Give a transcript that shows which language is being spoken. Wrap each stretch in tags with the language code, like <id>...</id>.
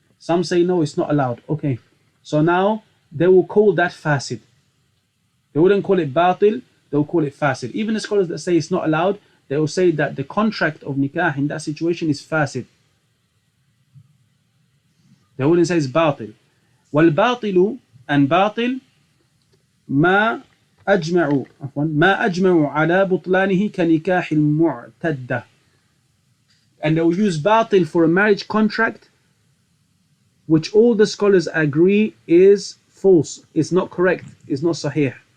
<en>Some say no, it's not allowed. Okay, so now they will call that fasid. They wouldn't call it batil, they will call it fasid. Even the scholars that say it's not allowed, they will say that the contract of nikah in that situation is fasid. They wouldn't say it's batil.</en> <ar>والباطل and batil ما أجمعوا على بطلانه كنكاح المعتدة.</ar> <en>And they will use batil for a marriage contract which all the scholars agree is false. It's not correct. It's not sahih.</en>